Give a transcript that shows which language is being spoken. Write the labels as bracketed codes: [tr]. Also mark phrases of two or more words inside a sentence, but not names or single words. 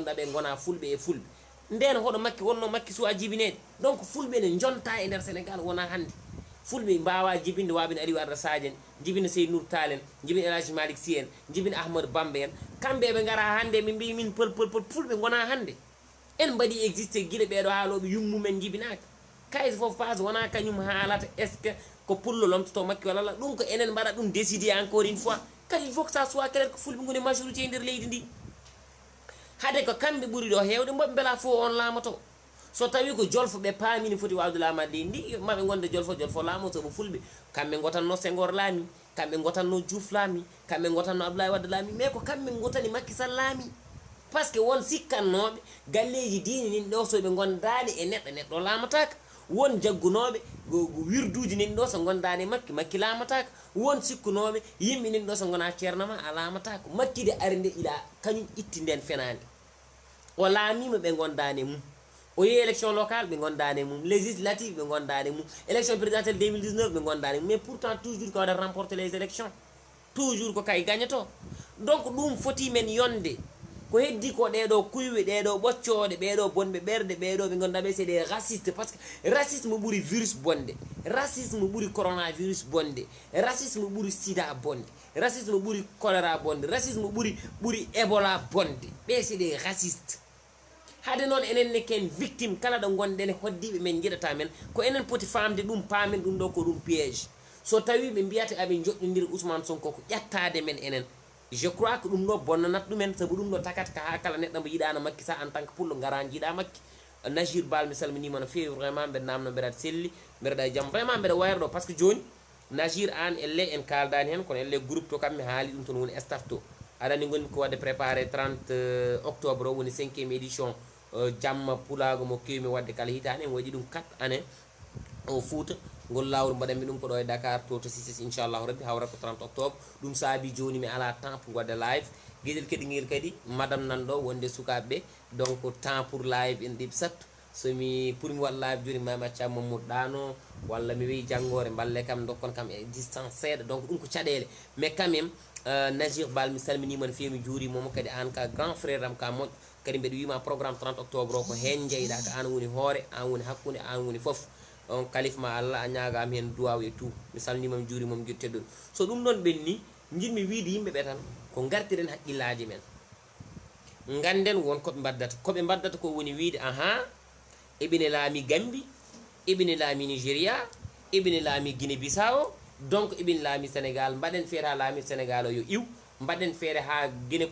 [ff] ganduɗa ɓe gona fulɓe e fulɓe nden hoɗo makki wonno makki suwa jibinede donc fulɓe ne jonta e nder Sénégal wona hande fulɓe mbawa jibinde wabine Aliou Arda Sadio en jibina Seydou Nourou Tall en jibina El Hadji Malick Sy en jibina Ahmadou Bamba en kamɓe ɓe gara hande min mbi min pël fulɓe gona hande en mbaɗi existé guiɗe ɓeɗo haaloɓe yummumen jibinaka kayso fof phase wona kañum haalata [fr] est ce que [ff] ko pullo lomtoto makki walla ɗum ko enen mbaɗa ɗum décidé [fr] encore une fois [ff] kadi [fr] il faut que ça soit clair [ff] ko fulɓe goni majorité e nder leydi ndi hade ko kamɓe ɓuuri ɗo hewde mboɓe beela fo on laamato so tawi ko jolfo ɓe paamini foti wawde laamade leydi ndi maɓe gonde jolfo laamo soɓe fulɓe kamɓe gotanno Senghor laami kamɓe gotanno Diouf laami kamɓe gotanno Abdoulaye Wade laami mais ko kamɓe gotani Macky Sall laami [fr] par ce que [ff] won sikkannoɓe galleji diini nin ɗo soɓe gondani e neɗɗo laamataka won jaggunoɓe wirduji nin ɗo so gondani makki laamataka won sikkunoɓe yimɓe nin ɗo so gona ceernama a laamataka makki de ari nde ila kañum itti nden fenade o laamima ɓe gondani mum o yehi [fr] élection locale [ff] ɓe gondani mum législative ɓe gondani mum [fr] élection présidentielle [ff] 2019 ɓe gondani mum [fr] mais pourtant toujours [ff] ko waɗa [fr] remporter les élections toujours [ff] ko kay gagnato donc ɗum foti men yonde ko heddi ko ɗeɗo kuyɓe ɗeɗo ɓoccoɗe ɓeɗo bonɓe ɓerde ɓeɗo ɓe gonda ɓe [fr] c'est des racistes par ce que racisme [ff] ɓuuri virus bonde racisme ɓuuri coronavirus bonde racisme ɓuuri sida bonde racisme ɓuuri choléra bonde racisme ɓuuri Ebola bonde ɓe [fr] c'est des racistes [ff] hade noon enen ne ken victime kala ɗo gonɗen hoddiɓe men jiɗata men ko enen poti famde ɗum paamen ɗum ɗo ko ɗum piège so tawi ɓe mbiyata aɓe joɗɗodiri Ousmane Sonko ko ƴettade men enen [fr] je crois que [ff] ɗum ɗo bonnanat ɗumen sabu ɗum ɗo takata ka ha kala neɗɗo mo yiɗano makki sa [fr] en tant que [ff] pullo gara jiiɗa makki Najir Bal mi salminima no fewi vraiment mbeɗa namno mbeɗa selli mbeɗa e jaam vraiment mbeɗa wayra ɗo [fr] par ce que [ff] joni Najir an elle en kaldani hen kono elle groupe to kam mi haali ɗum toon woni staff to aɗani gonmi ko wadde préparé 30 octobre o woni 5e édition jamma pulago mo kewmi wadde kala hitane en waɗi ɗum 4 année o Fouta ngol lawol mbaɗanmi ɗum ko ɗo e Dakar to Ciss inchallahu rabbi hawra ko 30 octobre ɗum saabi joni mi ala temps pour wadde live gueɗel keɗiguel kadi madame nanɗo wonde sukaɓeɓe [fr] donc temps pour live [ff] en ɗiɓi sattu somi pour mi waɗa live joni mami accama Mamadou ɗano walla mi weyi janggore balle kam dokkon kam e distance seeɗa donc ɗum ko caɗele [fr] mais quand même [ff] Najir Bal mi salminima no fewi mi juurimomo kadi an ka [fr] grand frère [ff] am ka moƴƴo kadi mbeɗa wima programme 30 octobre o ko hen jeyɗa ko an woni hoore an woni hakkude an woni foof on kalifma Allah a ñagami hen duwaw e tout mi salminima mi juurima mi guiɗo so ɗum ɗon ɓenni jinmi wiide yimɓeɓe tan ko gartiren haqqillaji men ganden won koɓe baddata ko woni wiide aha eɓine laami Gambie eɓine laami Nigéria eɓine laami Guinée Bissau donc eɓine laami Sénégal mbaɗen feere ha laami Sénégal o yo iw mbaɗen feere ha Guinée